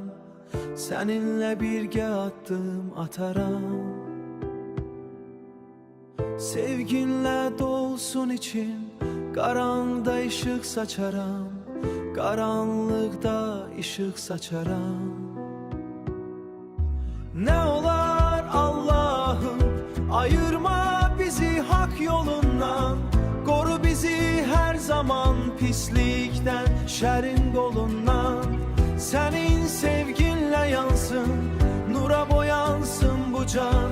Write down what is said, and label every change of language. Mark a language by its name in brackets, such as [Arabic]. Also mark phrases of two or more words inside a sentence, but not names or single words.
[Azerbaijani] Səninlə birgə addım ataram. Sevginlə dolsun içim, qaranlıqda işıq saçaram. Qaranlıqda işıq saçaram. [Turkish] Ne olar Allah'ım, ayırma bizi hak yolundan. Koru bizi her zaman pislikten, [Azerbaijani] şərin qolundan. [Turkish] Senin sevginle yansın, nura boyansın bu can.